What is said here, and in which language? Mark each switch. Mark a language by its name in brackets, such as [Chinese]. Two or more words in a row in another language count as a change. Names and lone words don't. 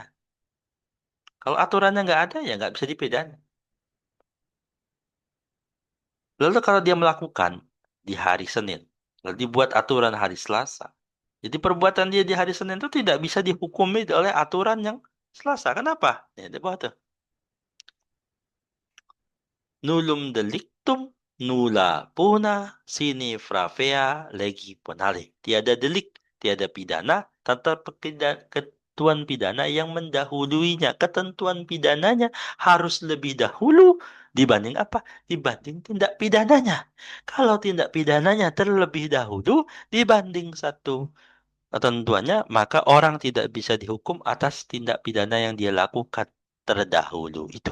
[Indonesian] Kalau aturannya nggak ada, ya nggak bisa dipidana. Lalu kalau dia melakukan di hari Senin, lalu dibuat aturan hari Selasa. Jadi perbuatan dia di hari Senin itu tidak bisa dihukumi oleh aturan yang Selasa. Kenapa? Ya, dia buat tuh. [Latin] Nullum delictum nulla puna sine pravea legi ponale. [Indonesian] Tiada delik, tiada pidana, tanpa ketentuan pidana yang mendahuluinya. Ketentuan pidananya harus lebih dahulu dibanding apa? Dibanding tindak pidananya. Kalau tindak pidananya terlebih dahulu dibanding satu ketentuannya, maka orang tidak bisa dihukum atas tindak pidana yang dia lakukan terdahulu itu.